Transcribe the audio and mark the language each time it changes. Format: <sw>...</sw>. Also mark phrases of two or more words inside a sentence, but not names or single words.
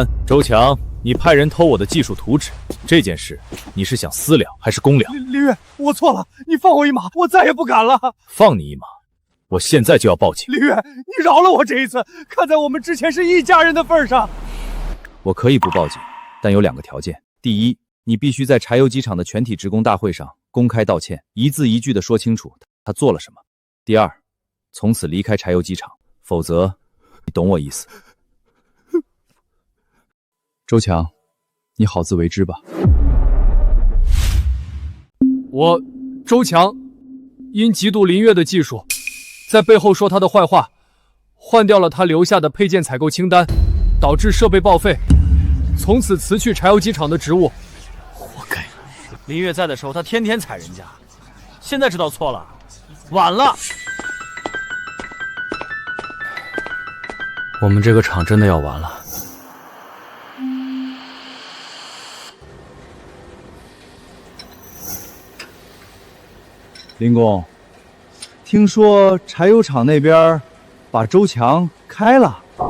<zh>周強，你派人偷我的技術圖紙，這件事你是想私了還是公了？林月，我錯了，你放我一馬，我再也不敢了。放你一馬，我現在就要報警。林月，你饒了我這一次，看在我們之前是一家人的份上。我可以不報警，但有2個條件。第一，你必須在柴油機廠的全體職工大會上公開道歉，一字一句地說清楚他做了什麼。第二，從此離開柴油機廠，否則，你懂我意思。周強，你好自為之吧。我周強因嫉妒林月的技術，在背後說他的壞話，換掉了他留下的配件採購清單，導致設備報廢，從此辭去柴油機廠的職務。活該！林月在的時候，他天天踩人家，現在知道錯了，晚了。我們這個廠真的要完了。林工，聽說柴油廠那邊把周強開了。</zh>